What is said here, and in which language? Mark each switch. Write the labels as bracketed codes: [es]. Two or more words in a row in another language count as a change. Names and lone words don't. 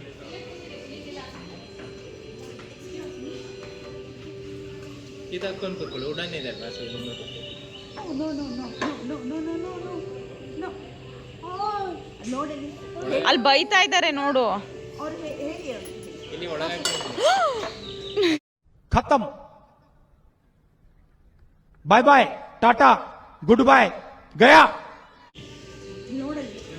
[kn] ಇದು ಹಾಕೊಂಡು ಕೂತ್ಕೊಳ್ಳಿ ಉಡನ್ ಇದೆ ಅಲ್ವಾ ಸೊ ಇನ್ನೂ ನೋಡಿ ಅಲ್ಲಿ ಬೈತಾ ಇದ್ದಾರೆ ನೋಡು. ಅವ್ರು ಹೇಳಿ ಇಲ್ಲಿ ಒಳಗೆ [en] खत्म bye bye tata good bye गया [kn] ನೋಡಲ್ಲಿ